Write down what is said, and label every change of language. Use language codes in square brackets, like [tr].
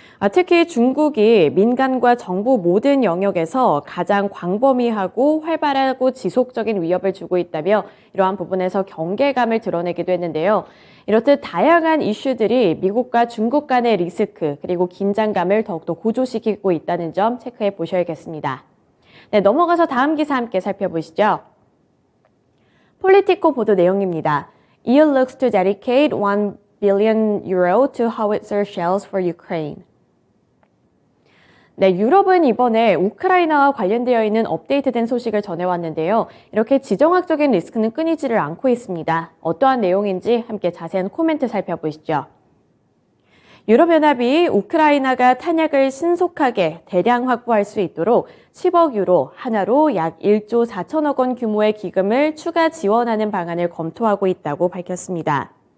[ko] 특히 중국이 민간과 정부 모든 영역에서 가장 광범위하고 활발하고 지속적인 위협을 주고 있다며 이러한 부분에서 경계감을 드러내기도 했는데요. 이렇듯 다양한 이슈들이 미국과 중국 간의 리스크 그리고 긴장감을 더욱더 고조시키고 있다는 점 체크해 보셔야겠습니다. 네, 넘어가서 다음 기사 함께 살펴보시죠. 폴리티코 보도 내용입니다. [en] EU looks to dedicate 1 billion euro to howitzer shells for Ukraine. [ko] 네, 유럽은 이번에 우크라이나와 관련되어 있는 업데이트된 소식을 전해왔는데요. 이렇게 지정학적인 리스크는 끊이지를 않고 있습니다. 어떠한 내용인지 함께 자세한 코멘트 살펴보시죠. 유럽연합이 우크라이나가 탄약을 신속하게 대량 확보할 수 있도록 10억 유로, 하나로 약 1조 4천억 원 규모의 기금을 추가 지원하는 방안을 검토하고 있다고 밝혔습니다.